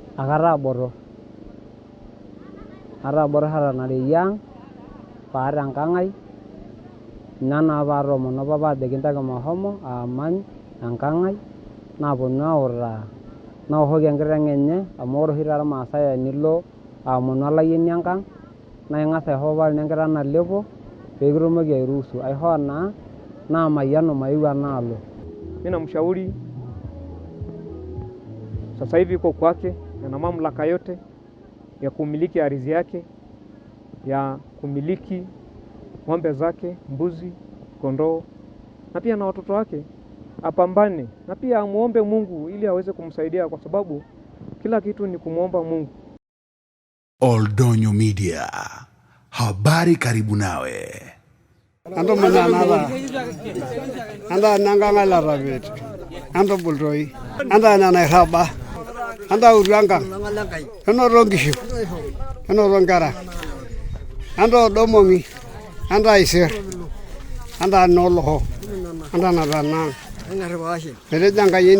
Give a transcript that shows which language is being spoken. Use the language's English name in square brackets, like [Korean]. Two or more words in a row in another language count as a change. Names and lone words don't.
[Masai] Akataboro hata nareyia ang paata enkang ai ina naa paatomono papa ajo kintaki mahomo amany enkang ai naponu autaa naoshoki enkiteng enye amu ore oshi taata irmaasai enilo aomonu olayieni enkang naa ing'as aisho papa lino enkiteng nalepo peekitumoki airuhusu aishoo naa namayianu maeu enaalo. [Swahili] Mimi namshauri sasa hivi iko kwake, ana mamlaka yote ya kumiliki ardhi yake, ya kumiliki ng'ombe zake, mbuzi, kondoo na pia na watoto wake. Apambane na pia amuombe Mungu ili aweze kumsaidia kwa sababu kila kitu ni kumuomba Mungu. Oldonyo Media, habari karibu nawe. Ando manana anda nanganga la rabet ando bulroi anda nana raba anda uranga ando rongishu ando rongara ando domomi anda iser anda noloho anda narana mere janga yeni